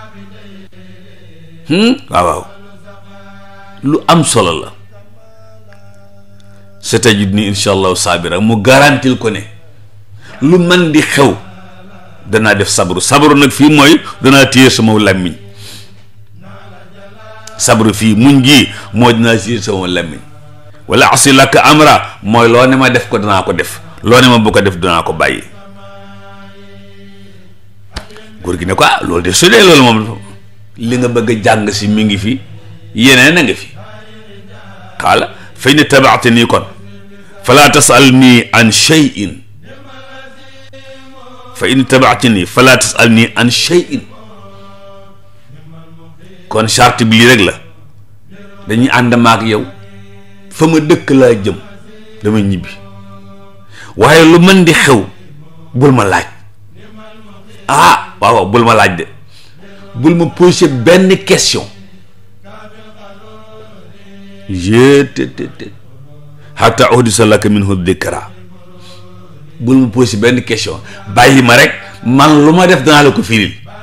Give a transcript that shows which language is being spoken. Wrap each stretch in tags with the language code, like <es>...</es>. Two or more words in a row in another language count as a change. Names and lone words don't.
<wo>yi waaw lu am solo la</wo> <ar>ستجدني إن شاء الله صابرا</ar> <wo>mu garantil ko ne lu mën di xew danaa def sabru nag fii mooy danaa téye sama làmmiñ sabru fii muñ gi moo dinaa téye sama làmmiñ</wo> <ar>ولا أعصي لك أمرا</ar> <wo>mooy loo ne ma def ko danaa ko def loo ne ma bu ko def danaa ko bàyyi. góor gi ne ko loolu de su dee loolu moom li nga bëgg a jàng si mi ngi fi yeneen a ngi fi xaala fay ne tabaate nii kon</wo> <ar>فلا تسألني عن شيء فإن اتبعتني فلا تسألني عن شيء</ar> <wo>kon charte bi lii rek la dañuy ànd maak yow fa ma dëkk laa jëm dama ñibbi waaye lu mën di xew bul ma laaj waaw bul ma laaj de bul ma poser benn question</wo> <ar>حتى أحدث لك منه ذكرا</ar> <wo>bul ma posé benn question bàyyi ma rek man lu ma def danaa la ko firil</wo>